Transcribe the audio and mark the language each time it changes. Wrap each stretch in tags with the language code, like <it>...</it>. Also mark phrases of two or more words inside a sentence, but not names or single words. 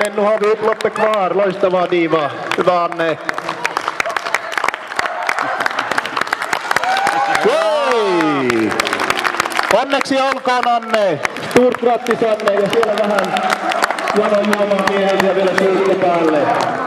<sv>Nu har vi upploppet kvar.</sv> <fi>Loistavaa Diva. Hyvä Anne. Hei! Onneksi olkoon Anne.</fi> <sv>Stort grattis Anne.</sv> <fi>Ja siellä vähän janojuomaa miehisiä vielä suukko päälle.</fi>